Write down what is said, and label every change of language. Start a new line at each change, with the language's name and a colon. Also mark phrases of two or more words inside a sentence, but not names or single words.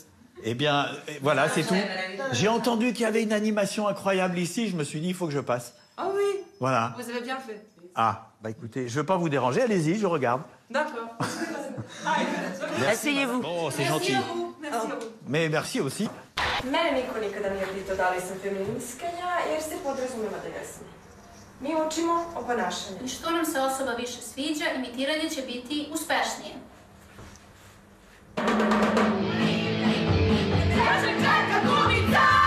French: Eh bien, voilà, c'est tout. J'ai entendu qu'il y avait une animation incroyable ici, je me suis dit, il faut que je passe. Ah oui, Voilà. vous avez bien fait. Ah, bah écoutez, je ne veux pas vous déranger, allez-y, je regarde. D'accord. Asseyez-vous. Oh, c'est gentil. Merci à vous. Merci à vous. Mais merci aussi.
Serbian: Mene niko nikada nije pitao da li sam feministkinja, jer se podrazumijeva da jesam. Mi učimo o ponašanju. I što nam se osoba više sviđa, imitiranje će biti uspešnije. Kaže čeka gumica!